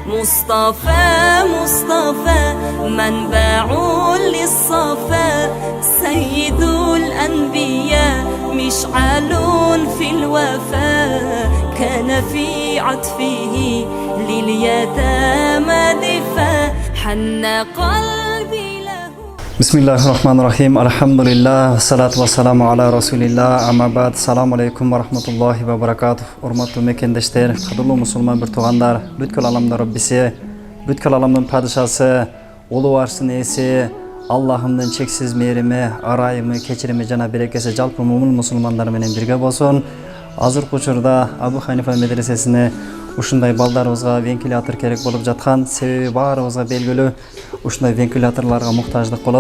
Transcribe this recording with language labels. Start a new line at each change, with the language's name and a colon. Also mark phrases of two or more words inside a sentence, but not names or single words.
Arabic: مصطفى منبع للصفاء سيد الأنبياء مشعل في الوفاء كان في عطفه لليتامى دفاع حن قلبي له. بسم الله الرحمن الرحيم الحمد لله والصلاة والسلام على رسول الله أما بعد السلام عليكم ورحمة الله وبركاته.
Kyrgyz: Урматтуу мекендештер, кадырлуу мусулман бир туугандар, бүткүл аламдын Роббиси, бүткүл аламдын падышасы, улуу арштын ээси Аллахымдын чексиз мээрими, арайымы, кечирими жана берекеси жалпы мумун мусулмандар менен бирге болсун. Азыркы учурда Абу Ханифа медресесине ушундай балдарыбызга вентилятор керек болуп жаткан, себеби баарыбызга белгилүү ушундай вентиляторлорго муктаждык болот.